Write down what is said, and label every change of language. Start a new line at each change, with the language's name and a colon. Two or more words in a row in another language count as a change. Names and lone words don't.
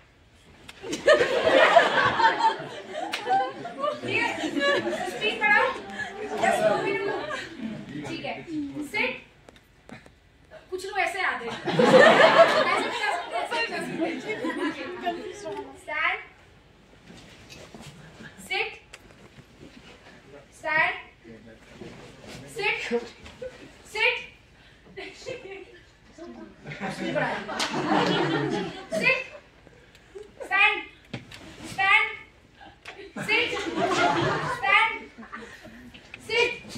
Hindi: ठीक है, स्पीड बढ़ाओ, ठीक है, सिट। कुछ लोग ऐसे आते हैं, स्टैंड,
English: sit, stand, sit, sit, sit, stand, stand, sit, stand, sit.